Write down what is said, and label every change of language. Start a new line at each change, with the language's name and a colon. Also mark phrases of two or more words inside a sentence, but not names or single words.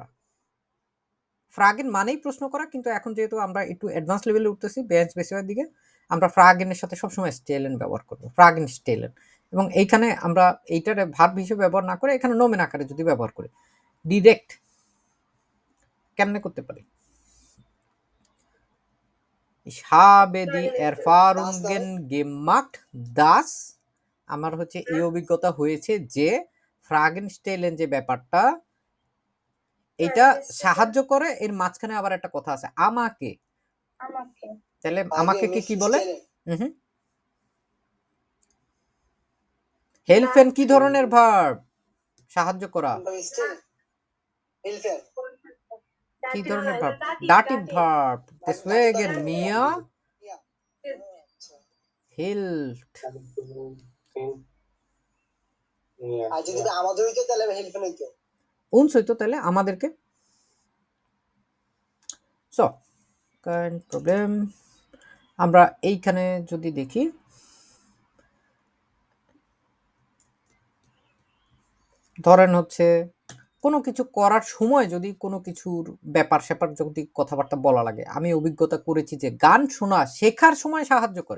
Bangla: ফ্রাগেন মানেই প্রশ্ন করা, কিন্তু এখন যেহেতু আমরা একটু
English: advance level
Bangla: উঠতেছি বেঞ্চ বেসিকের দিকে, আমরা ফ্রাগেনের সাথে সবসময় স্টেলেন ব্যবহার করবো,
German: Fragen stellen.
Bangla: এবং এইখানে আমরা এইটার ভার্ব হিসেবে ব্যবহার না করে এখানে নোমেন আকারে যদি ব্যবহার করি, ডিরেক্ট কেমনে করতে পারি?
German: Ich habe die Erfahrungen gemacht, dass,
Bangla: আমার হচ্ছে এই অভিজ্ঞতা হয়েছে যে
German: Fragen stellen
Bangla: যে ব্যাপারটা, এটা সাহায্য করে। এর মাঝখানে আবার একটা কথা আছে, আমাকে। তাহলে আমাকে কি বলে? হেল্পেন কি ধরনের ভার্ব? সাহায্য করা। কি ধরনের ভার্ব?
English: dative verb.
German: deswegen mir hilft।
Bangla: আর যদি আমাদের হইতো তাহলে হেল্পেন হইতো, uns হইতো তাহলে আমাদেরকে।
English: so current problem
Bangla: আমরা এইখানে যদি দেখি, ধরেন হচ্ছে কোনো কিছু করার সময় যদি কোনো কিছুর ব্যাপার স্যাপার যদি কথাবার্তা বলা লাগে, আমি অভিজ্ঞতা করেছি যে গান শোনা শেখার সময় সাহায্য করে।